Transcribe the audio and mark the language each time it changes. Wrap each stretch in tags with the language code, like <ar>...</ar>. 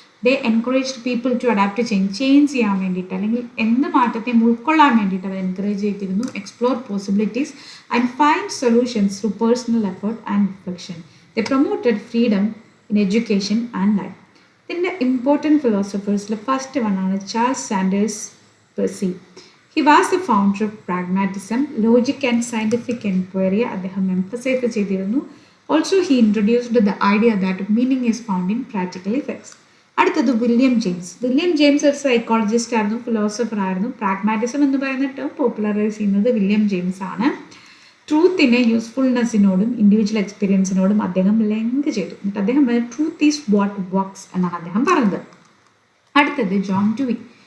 <en>they encouraged people to adapt to change</en> <ml>ചെയ്യാൻ വേണ്ടിയിട്ട്, അല്ലെങ്കിൽ എന്ത് മാറ്റത്തെയും ഉൾക്കൊള്ളാൻ വേണ്ടിയിട്ട് അവർ എൻകറേജ് ചെയ്തിരുന്നു.</ml> <en>Explore possibilities and find solutions through personal effort and reflection. They promoted freedom in education and life.</en> <ml>ഇതിൻ്റെ important ഫിലോസഫേഴ്സിൽ first വണ്ണാണ് Charles Sanders Percy.</ml> <en>He was the founder of pragmatism, logic and scientific inquiry.</en> <ml>അദ്ദേഹം emphasize ചെയ്തിരുന്നു.</ml> <en>Also he introduced the idea that meaning is found in practical effects.</en> <ml>അടുത്തത് William James. William James ഒരു psychologist ആയിരുന്നു, philosopher ആയിരുന്നു. Pragmatism എന്ന് പറയുന്ന term popularise ചെയ്യുന്നത് William James ആണ്. ട്രൂത്തിനെ യൂസ്ഫുൾനെസ്സിനോടും ഇൻഡിവിജ്വൽ എക്സ്പീരിയൻസിനോടും അദ്ദേഹം ലിങ്ക് ചെയ്തു. എന്നിട്ട് അദ്ദേഹം</ml> <en>truth is what works</en> <ml>എന്നാണ് അദ്ദേഹം പറഞ്ഞത്. അടുത്തത് ജോൺ ഡ്യൂയി.</ml>